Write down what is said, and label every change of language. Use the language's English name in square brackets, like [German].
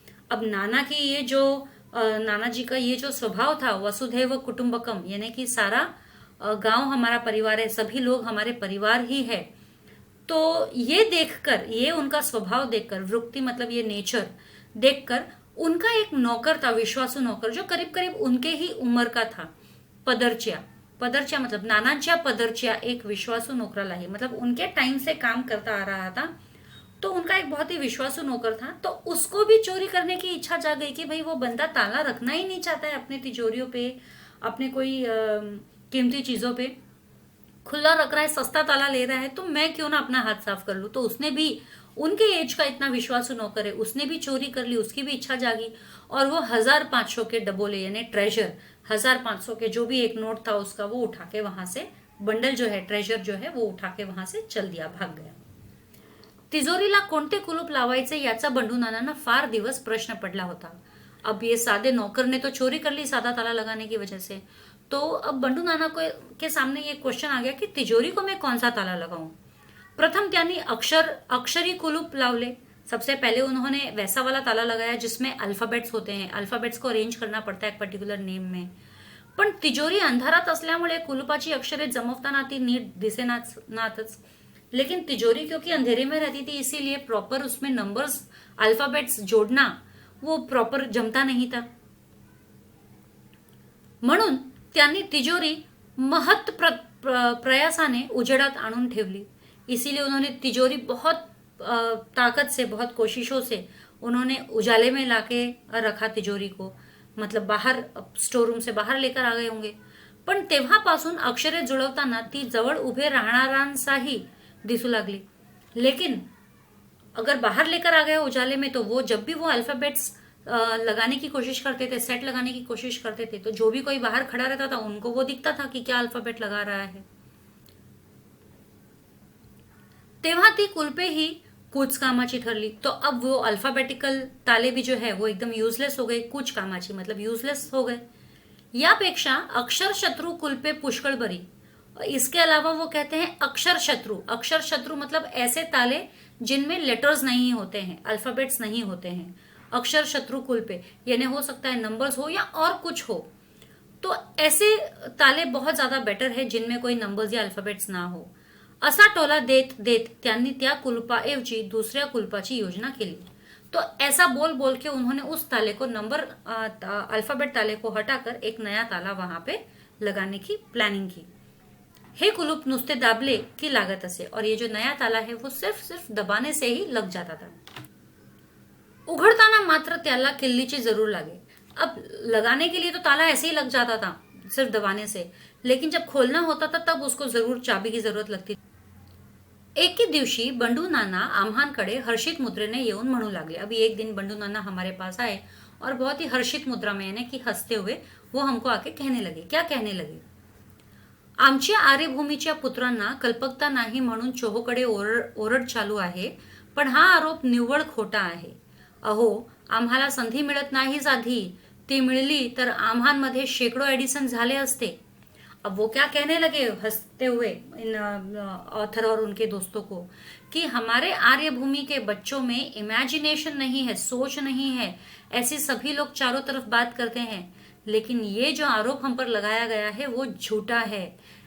[Hindi] अब नाना की ये जो नाना जी का ये जो स्वभाव था, वसुधैव कुटुंबकम यानी कि सारा गांव हमारा परिवार है, सभी लोग हमारे परिवार ही है, तो ये देखकर, ये उनका स्वभाव देखकर, वृत्ति मतलब ये नेचर देखकर उनका एक नौकर था, विश्वासू नौकर, जो करीब करीब उनके ही उम्र का था. [Marathi] पदरच्या, पदरच्या मतलब नानांच्या पदरच्या एक विश्वासू नौकरालाही, [Hindi] मतलब उनके टाइम से काम करता आ रहा था, तो उनका एक बहुत ही विश्वासु नौकर था, तो उसको भी चोरी करने की इच्छा जाग गई कि भाई वो बंदा ताला रखना ही नहीं चाहता है अपने तिजोरियों पे, अपने कोई कीमती चीजों पे, खुला रख रहा है, सस्ता ताला ले रहा है, तो मैं क्यों ना अपना हाथ साफ कर लूं। तो उसने भी, उनके एज का इतना विश्वासु नौकर है, उसने भी चोरी कर ली, उसकी भी इच्छा जागी, और वो 1500 के डबोले यानी ट्रेजर, 1500 के जो भी एक नोट था उसका, वो उठा के वहां से, बंडल जो है, ट्रेजर जो है, वो उठा के वहां से चल दिया, भाग गया। [Marathi] तिजोरीला कोणते कुलूप लावायचे याचा बंडू नानांना फार दिवस प्रश्न पडला होता। [Hindi] अब ये सादे नौकर ने तो चोरी कर ली सादा ताला लगाने की वजह से, तो अब बंडू नाना को के सामने ये क्वेश्चन आ गया कि तिजोरी को मैं कौन सा ताला लगाऊं। [Marathi] प्रथम त्यांनी अक्षरी कुलूप लावले। [Hindi] सबसे पहले उन्होंने वैसा वाला ताला लगाया जिसमें अल्फाबेट्स होते हैं, अल्फाबेट्स को अरेंज करना पड़ता है एक पर्टिक्युलर नेम में। [Marathi] पण तिजोरी अंधारात असल्यामुळे कुलूपाची अक्षरे जमवताना ती नीट दिसेनाच। [Hindi] लेकिन तिजोरी क्योंकि अंधेरे में रहती थी, इसीलिए प्रॉपर उसमें नंबर्स, अल्फाबेट्स जोड़ना वो प्रॉपर जमता नहीं था। [Marathi] म्हणून त्यांनी तिजोरी महत प्रयासाने उजेडात आणून ठेवली। [Hindi] इसीलिए उन्होंने तिजोरी बहुत ताकत से, बहुत कोशिशों से उन्होंने उजाले में लाके रखा तिजोरी को, मतलब बाहर स्टोर रूम से बाहर लेकर आ गए होंगे। [Marathi] पण तेव्हापासून अक्षरे जुळवताना ती जवळ उभे राहणाऱ्यांसाही दिसू लागली। [Hindi] लेकिन अगर बाहर लेकर आ गया उजाले में, तो वो जब भी वो अल्फाबेट्स लगाने की कोशिश करते थे, सेट लगाने की कोशिश करते थे, तो जो भी कोई बाहर खड़ा रहता था उनको वो दिखता था कि क्या अल्फाबेट लगा रहा है। [Marathi] तेव्हा ती कुलपे ही कुछ कामाची ठरली। [Hindi] तो अब वो अल्फाबेटिकल ताले भी जो है वो एकदम यूजलेस हो गए, कुछ कामाची मतलब यूजलेस हो गए। [Marathi] यापेक्षा अक्षर शत्रु कुलपे पुष्कळ बरी। [Hindi] इसके अलावा वो कहते हैं अक्षर शत्रु, अक्षर शत्रु मतलब ऐसे ताले जिनमें लेटर्स नहीं होते हैं, अल्फाबेट्स नहीं होते हैं। अक्षर शत्रु कुलपे यानी हो सकता है नंबर्स हो या और कुछ हो, तो ऐसे ताले बहुत ज्यादा बेटर है जिनमें कोई नंबर्स या अल्फाबेट्स ना हो। [Marathi] असा टोला देत देत त्यांनी त्या कुलपाऐवजी दुसऱ्या कुलपाची योजना केली। [Hindi] तो ऐसा बोल बोल के उन्होंने उस ताले को, नंबर अल्फाबेट ताले को हटाकर एक नया ताला वहां पे लगाने की प्लानिंग की। [Marathi] हे कुलूप नुसते दाबले की लागत असे, [Hindi] और ये जो नया ताला है वो सिर्फ दबाने से ही लग जाता था। [Marathi] उघडताना मात्र त्याला किल्लीची जरूर लागे। [Hindi] अब लगाने के लिए तो ताला ऐसे ही लग जाता था सिर्फ दबाने से, लेकिन जब खोलना होता था तब उसको जरूर चाबी की जरूरत लगती। [Marathi] एक ही दिवशी बंडू नाना आम्हांकडे हर्षित मुद्रेने येऊन म्हणू लागले। [Hindi] अभी एक दिन बंडू नाना हमारे पास आए और बहुत ही हर्षित मुद्रा में यानी कि हंसते हुए वो हमको आके कहने लगे। क्या कहने लगे? [Marathi] आमच्या आर्यभूमीच्या पुत्रांना कल्पकता नाही म्हणून चोहोकडे ओरड चालू आहे, पण हा आरोप निव्वळ खोटा आहे। अहो, आम्हाला संधी मिळत नाहीच आधी, ती मिळली तर आम्हांमध्ये शेकडो एडिसन झाले असते। [Hindi] अब वो क्या कहने लगे हंसते हुए इन ऑथर और उनके दोस्तों को कि हमारे आर्यभूमि के बच्चों में इमेजिनेशन नहीं है, सोच नहीं है, ऐसी सभी लोग चारों तरफ बात करते हैं, लेकिन ये जो आरोप हम पर लगाया गया है वो झूठा है।